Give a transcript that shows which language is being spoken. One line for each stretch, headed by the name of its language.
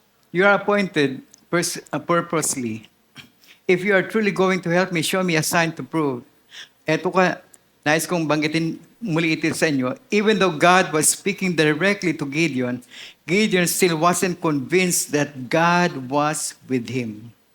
English: You are appointed purposely. If you are truly going to help me, show me a sign to prove.
Filipino: Eto ka, nais kong banggitin muli ito sa inyo.
English: Even though God was speaking directly to Gideon, Gideon still wasn't convinced that God was with him.